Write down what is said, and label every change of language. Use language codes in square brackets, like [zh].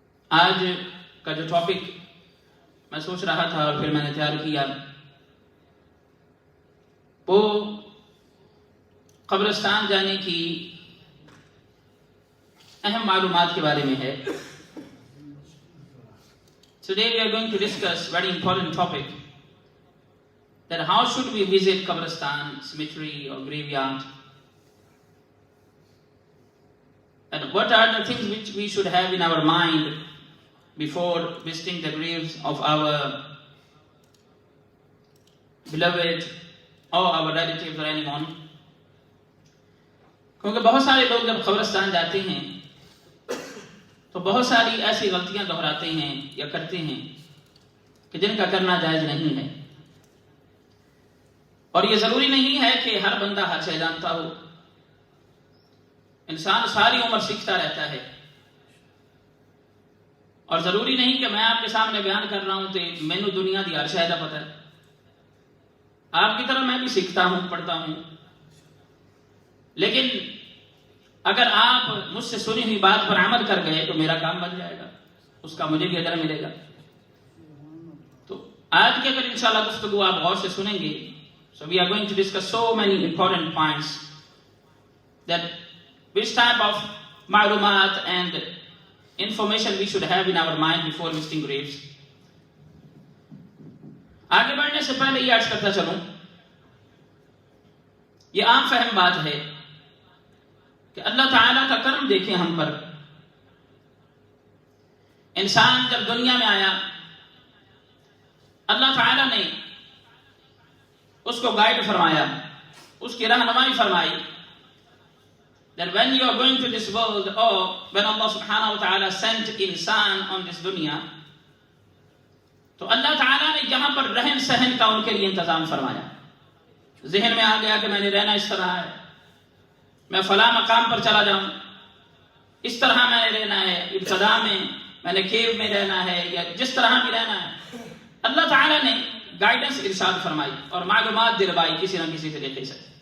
[ur] آج کا جو ٹاپک میں سوچ رہا تھا اور پھر میں نے تیار کیا وہ قبرستان جانے کی اہم معلومات کے بارے میں ہے. [en] Today we are going to discuss very important topic that how should we visit Qabristan, cemetery or graveyard, and what are the things which we should have in our mind before visiting the graves of our beloved or our relatives or anyone. [ur] کیونکہ بہت سارے لوگ جب قبرستان جاتے ہیں تو بہت ساری ایسی غلطیاں دہراتے ہیں یا کرتے ہیں کہ جن کا کرنا جائز نہیں ہے. اور یہ ضروری نہیں ہے کہ ہر بندہ ہر شے جانتا ہو. انسان ساری عمر سیکھتا رہتا ہے اور ضروری نہیں کہ میں آپ کے سامنے بیان کر رہا ہوں تو [pa] مینو دنیا دی ہر شے دا پتہ ہے. [ur] آپ کی طرح میں بھی سیکھتا ہوں، پڑھتا ہوں، لیکن اگر آپ مجھ سے سنی ہوئی بات پر عمل کر گئے تو میرا کام بن جائے گا، اس کا مجھے بھی اجر ملے گا. تو آج کی اگر انشاءاللہ گفتگو آپ غور سے سنیں گے، [en] so we are going to discuss so many important points that which type of معلومات and information we should have in our mind before visiting graves. [ur] آگے بڑھنے سے پہلے یہ عرض کرتا چلوں، یہ عام فہم بات ہے کہ اللہ تعالیٰ کا کرم دیکھیں ہم پر. انسان جب دنیا میں آیا اللہ تعالیٰ نے اس کو گائیڈ فرمایا، اس کی رہنمائی فرمائی. [en] That when you are going to this world, or when Allah subhanahu wa ta'ala sent insan on this dunya, [ur] تو اللہ تعالیٰ نے جہاں پر رہن سہن کا ان کے لیے انتظام فرمایا. ذہن میں آ گیا کہ میں نے رہنا اس طرح ہے، میں فلاں مقام پر چلا جاؤں، اس طرح میں نے رہنا ہے، ابتدا میں نے کیو میں رہنا ہے یا جس طرح بھی رہنا ہے. اللہ تعالیٰ نے گائیڈنس ارشاد فرمائی اور معلومات دلوائی کسی نہ کسی طریقے سے.